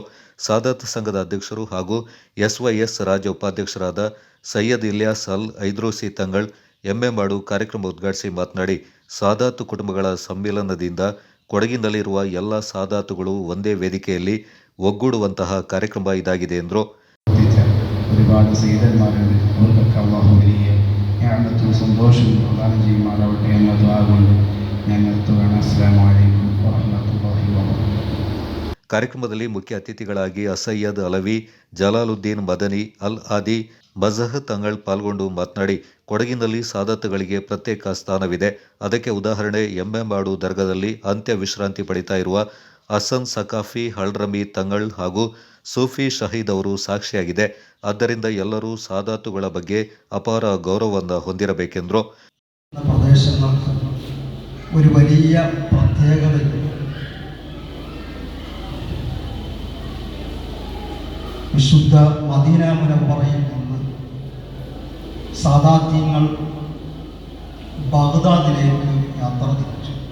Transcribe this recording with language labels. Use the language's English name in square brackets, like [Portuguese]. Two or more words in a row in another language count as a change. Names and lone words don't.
[Kannada] ಸಾದಾತ್ ಸಂಘದ ಅಧ್ಯಕ್ಷರು ಹಾಗೂ ಎಸ್ವೈಎಸ್ ರಾಜ್ಯ ಉಪಾಧ್ಯಕ್ಷರಾದ ಸೈಯದ್ ಇಲ್ಯಾಸ್ ಅಲ್ ಐದ್ರೂಸಿ ತಂಗಳ್ ಎಂಬೆಮಾಡು ಕಾರ್ಯಕ್ರಮ ಉದ್ಘಾಟಿಸಿ ಮಾತನಾಡಿ, ಸಾದಾತ್ ಕುಟುಂಬಗಳ ಸಮ್ಮಿಲನದಿಂದ ಕೊಡಗಿನಲ್ಲಿರುವ ಎಲ್ಲ ಸಾದಾತುಗಳು ಒಂದೇ ವೇದಿಕೆಯಲ್ಲಿ ಒಗ್ಗೂಡುವಂತಹ ಕಾರ್ಯಕ್ರಮ ಇದಾಗಿದೆ ಎಂದರು. [Malayalam] ഒരുപാട് സീതന്മാരുണ്ട്. അവർക്കൊക്കെ അള്ളാഹു വലിയ ഞാനത്തും സന്തോഷവും പ്രദാനം ചെയ്യുമാറാവട്ടെ എന്ന ദുആ കൊണ്ട് ഞാൻ നിർത്തുകയാണ്. [Arabic] السلام عليكم ورحمة الله وبركاته. [Kannada] ಕಾರ್ಯಕ್ರಮದಲ್ಲಿ ಮುಖ್ಯ ಅತಿಥಿಗಳಾಗಿ ಅಸಯ್ಯದ್ ಅಲವಿ, ಜಲಾಲುದ್ದೀನ್ ಮದನಿ, ಅಲ್ ಆದಿ, ಮಜಹ್ ತಂಗಳ್ ಪಾಲ್ಗೊಂಡು ಮಾತನಾಡಿ, ಕೊಡಗಿನಲ್ಲಿ ಸಾದಾತುಗಳಿಗೆ ಪ್ರತ್ಯೇಕ ಸ್ಥಾನವಿದೆ. ಅದಕ್ಕೆ ಉದಾಹರಣೆ ಎಂಬೆಮಾಡು ದರ್ಗಾದಲ್ಲಿ ಅಂತ್ಯ ವಿಶ್ರಾಂತಿ ಪಡಿತಾ ಇರುವ ಹಸನ್ ಸಕಾಫಿ ಹಳ್ರಮಿ ತಂಗಳ್ ಹಾಗೂ ಸೂಫಿ ಶಹೀದ್ ಅವರು ಸಾಕ್ಷಿಯಾಗಿದೆ. ಆದ್ದರಿಂದ ಎಲ್ಲರೂ ಸಾದಾತುಗಳ ಬಗ್ಗೆ ಅಪಾರ ಗೌರವವನ್ನು ಹೊಂದಿರಬೇಕೆಂದರು. [Malayalam] പ്രദേശങ്ങൾക്ക് ഒരു വലിയ പ്രത്യേകതയുണ്ട്. വിശുദ്ധ മദീന മുനവ്വറയിൽ നിന്ന് സാദാത്യങ്ങൾ ബഗ്ദാദിലേക്ക് യാത്ര തിരിച്ചു.